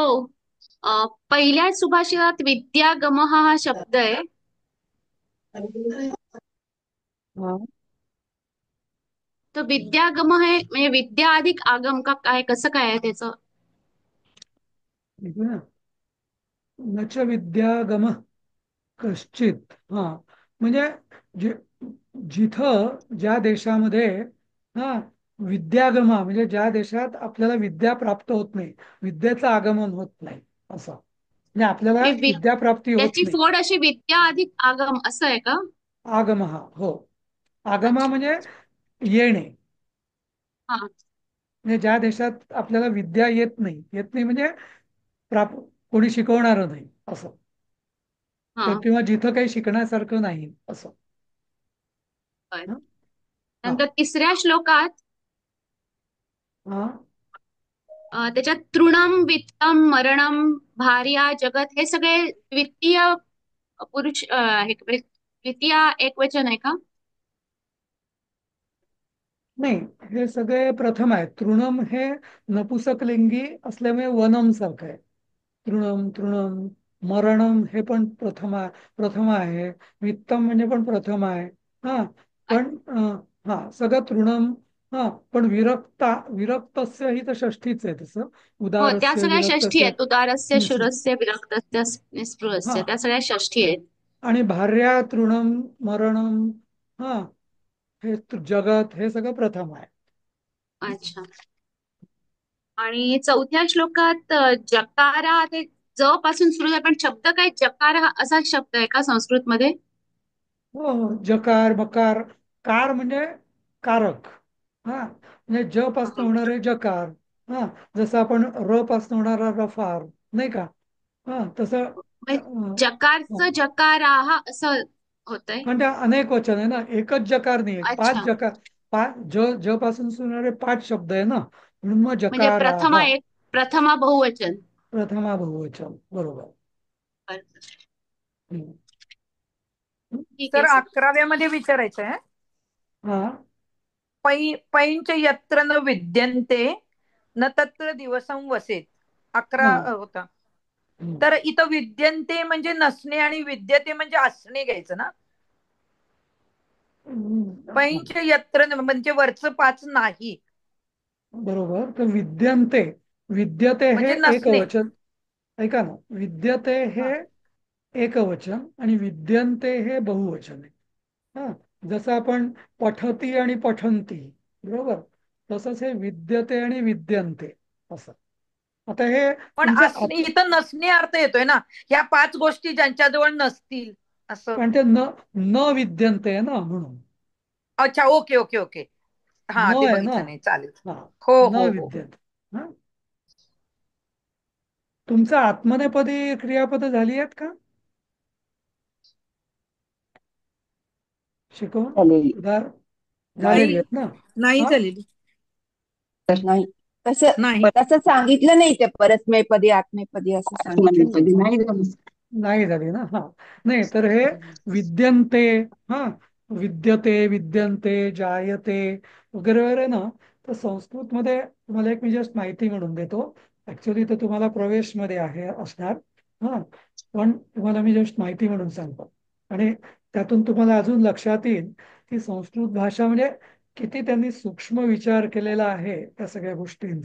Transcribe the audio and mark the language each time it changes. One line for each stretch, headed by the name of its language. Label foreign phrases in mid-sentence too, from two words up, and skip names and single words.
Marathi: पहिल्या सुभाषितात विद्यागमः हा शब्द आहे. हा. तर विद्यागम हे म्हणजे विद्या अधिक आगम का काय, कसं काय आहे त्याचं? ऐकू ना.
Sanskrit: न च विद्यागम कश्चित.
Marathi: हा, म्हणजे जे जिथं ज्या देशामध्ये हा विद्यागमा म्हणजे ज्या देशात आपल्याला विद्या प्राप्त होत नाही, विद्येचं आगमन होत नाही, असं म्हणजे आपल्याला म्हणजे विद्याप्राप्ती होत त्याची नाही. फोड अशी विद्या अधिक आगम असं आहे का? आगम, हा, हो. आगमा अच्छा. म्हणजे येणे. हा. म्हणजे ज्या देशात आपल्याला विद्या येत नाही, येत नाही म्हणजे कोणी शिकवणारं नाही असं, हा. किंवा जिथं काही शिकण्यासारखं नाही असं. बर. हं? हा. नंतर तिसऱ्या श्लोकात हा. त्याच्यात
Sanskrit: तृणम वित्तम मरणम भार्या जगत
Marathi: हे सगळे द्वितीय पुरुष द्वितीय एकवचन आहे का? नाही, हे सगळे प्रथम आहे. तृणम हे नपुसकलिंगी असल्यामुळे वनम सारखं आहे. तृणम तृणम. मरणम हे पण प्रथम आहे. वित्तम म्हणजे पण प्रथम आहे. हा, पण हा सगळं तृणम. हा, पण विरक्तस्य ही तर षष्ठीच आहे. तसं हो, त्या उदारस्य सगळ्या षष्ठी विरक्तस्य. आहेत. उदारस्य हं, हं.
Sanskrit: शूरस्य विरक्तस्य
Marathi: हा, निस्पृहस्य त्या सगळ्या षष्ठी आहेत.
Sanskrit: आणि भार्या तृणम मरणम,
Marathi: हा, हे जगत हे सगळं प्रथम आहे. अच्छा. आणि चौथ्या श्लोकात जकारा ते ज पासून सुरू आहे, पण शब्द काय जकार हा असा शब्द आहे का संस्कृत मध्ये? हो, हो. जकार मकार. कार म्हणजे कारक. हा, म्हणजे ज पासून होणारे जकार. हा, जसं आपण र पासून होणारा रफार, नाही का? हा, तसं जकारचं जकारा हा असं होतंय. पण त्या अनेक वचन आहे ना, एकच जकार नाही, पाच अच्छा. जकार. ज पासून सुरू होणारे 5 शब्द आहे ना, म्हणून मग म्हणजे जकार प्रथमा हा. एक, प्रथमा बहुवचन. प्रथमा बहुवचन, बरोबर. हम्म. ठीक सर आहे सर. 11व्या मध्ये विचारायचं आहे. हा.
Sanskrit: पैंच यत्र न विद्यन्ते न तत्र दिवसं वसेत.
Marathi: 11 हा. होता. हम्म. तर इथं विद्यन्ते म्हणजे नसणे आणि विद्यते म्हणजे असणे घ्यायचं ना. पैंच यत्र म्हणजे वरचं 5 नाही. बरोबर. तर विद्यन्ते, विद्यते हे म्हणजे नसणे. एकवचन. ऐका ना, विद्यते हे हा. एकवचन आणि विद्यन्ते हे बहुवचन आहे. हा, जसं आपण पठती आणि पठंती, बरोबर, तसंच हे विद्यते आणि विद्यन्ते असं. आता हे पण तुमच्या असणे इथं नसणे अर्थ येतोय ना, ह्या 5 गोष्टी ज्यांच्याजवळ नसतील असं. पण ते न न विद्यन्ते आहे ना, म्हणून. अच्छा,
English: okay okay okay.
Marathi: हा, न ते आहे ना. बघितलं नाही, चालेल. हा, हो न हो हो. विद्यते. हा, तुमचं आत्मनेपदी क्रियापद झाली आहेत का शिकवून? झालेली उदार झालेली नाही, आहेत ना? नाही हा, झालेली. तर नाही, तसं नाही. तसं सांगितलं नाही. ते परस्मैपदी आत्मेपदी असं सांगितलं नाही. नाही झाली ना. हा, नाही तर हे विद्यन्ते, हा, विद्यते विद्यन्ते जायते वगैरे वगैरे ना, तर संस्कृतमध्ये तुम्हाला एक मी जस्ट माहिती म्हणून देतो. ऍक्च्युली तर तुम्हाला प्रवेशमध्ये आहे असणार. हा, पण तुम्हाला मी जस्ट माहिती म्हणून सांगतो, आणि त्यातून तुम्हाला अजून लक्षात येईल की संस्कृत भाषा म्हणजे किती त्यांनी सूक्ष्म विचार केलेला आहे त्या सगळ्या गोष्टींचा.